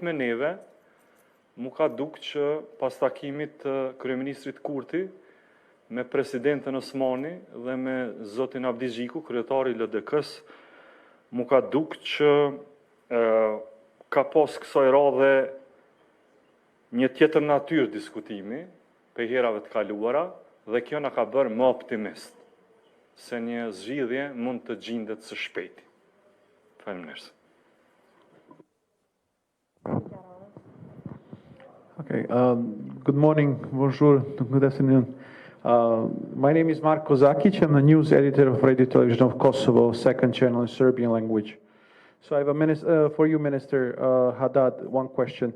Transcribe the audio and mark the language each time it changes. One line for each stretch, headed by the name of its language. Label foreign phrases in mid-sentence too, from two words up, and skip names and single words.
Albanian: me neve, mu ka duk që pas takimit të kryeministrit Kurti, me presidentën Osmani dhe me zotin Abdi Xhiku, kryetari i LDK-s, mu ka duk që ka pas kësaj radhe një tjetër natyrë diskutimi, për herave të kaluara, dhe kjo na ka bërë më optimist, se një zgjidhje mund të gjendet së shpejti. Faleminderit.
English: Okay, good morning, bonjour, good afternoon. My name is Marko Zakic. I'm the news editor of Radio Television of Kosovo, second channel in Serbian language. So I have for you, Minister Haddad, one question.